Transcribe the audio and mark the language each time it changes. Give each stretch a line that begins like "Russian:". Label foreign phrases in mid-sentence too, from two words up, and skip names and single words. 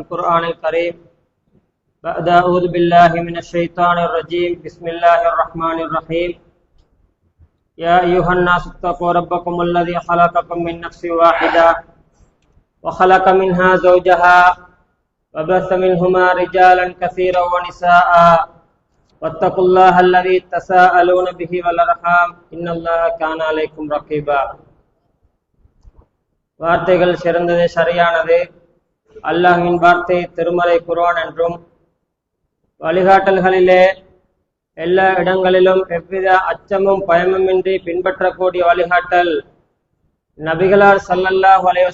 Arabic: القرآن الكريم بعد أعوذ بالله من الشيطان الرجيم بسم الله الرحمن الرحيم يا أيها الناس اتقوا ربكم الذي خلقكم من نفس واحدة وخلق منها زوجها وبث منهما رجالا كثيرا ونساء واتقوا الله الذي تساءلون به والأرحام إن الله كان عليكم رقيبا.
Tamil: வார்த்தைகள் சிறந்தது, சரியானது. அல்லாஹ்வின் வார்த்தை திருமறை குர்ஆன் என்றும் வழிகாட்டல்களிலே எல்லா இடங்களிலும் எவ்வித அச்சமும் பயமுமின்றி பின்பற்றக்கூடிய வழிகாட்டல் நபிகளார்
Arabic: صلى الله عليه